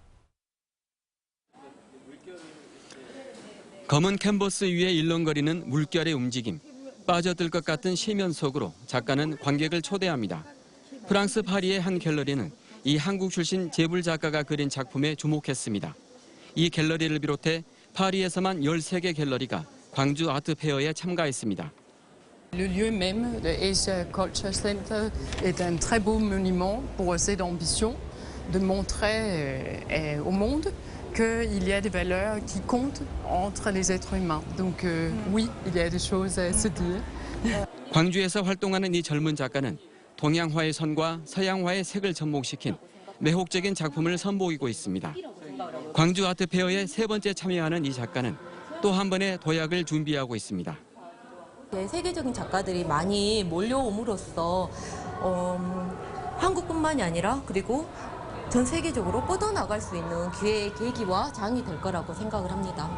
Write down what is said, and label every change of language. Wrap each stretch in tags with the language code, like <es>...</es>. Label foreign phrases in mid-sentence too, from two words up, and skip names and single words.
<ko>검은 캔버스 위에 일렁거리는 물결의 움직임, 빠져들 것 같은 시면 속으로 작가는 관객을 초대합니다. 프랑스 파리의 한 갤러리는 이 한국 출신 재불 작가가 그린 작품에 주목했습니다. 이 갤러리를 비롯해 파리에서만 13개 갤러리가 광주 아트페어에 참가했습니다.</ko> <fr>Le lieu même, le Asia Culture Center, est un très beau monument pour cette ambition de montrer au monde qu'il y a des valeurs qui comptent entre les êtres humains. Donc oui, il y a des choses à se dire.</fr> <ko>광주에서 활동하는 이 젊은 작가는 동양화의 선과 서양화의 색을 접목시킨 매혹적인 작품을 선보이고 있습니다. 광주 아트페어에 3번째 참여하는 이 작가는 또 한 번의 도약을 준비하고 있습니다. 세계적인 작가들이 많이 몰려옴으로써 한국뿐만이 아니라 그리고 전 세계적으로 뻗어나갈 수 있는 기회의 계기와 장이 될 거라고 생각을 합니다.</ko>